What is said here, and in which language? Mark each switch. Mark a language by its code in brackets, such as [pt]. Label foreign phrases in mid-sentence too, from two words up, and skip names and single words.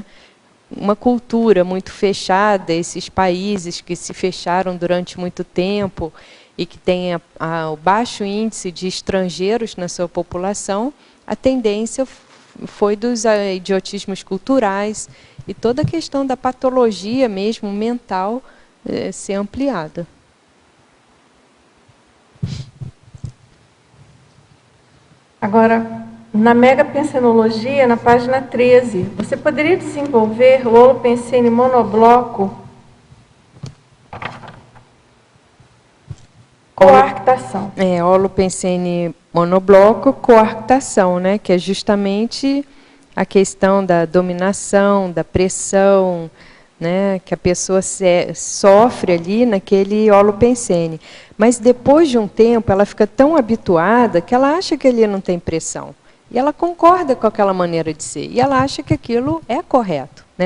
[pt] Uma cultura muito fechada, esses países que se fecharam durante muito tempo e que têm o baixo índice de estrangeiros na sua população, a tendência foi dos idiotismos culturais e toda a questão da patologia mesmo mental ser ampliada. Agora, na megapensenologia, na página 13, você poderia desenvolver o holopensene monobloco coarctação? Holopensene monobloco coarctação, né? Que é justamente a questão da dominação, da pressão, né? Que a pessoa sofre ali naquele holopensene. Mas depois de um tempo, ela fica tão habituada que ela acha que ali não tem pressão. E ela concorda com aquela maneira de ser. E ela acha que aquilo é correto, né?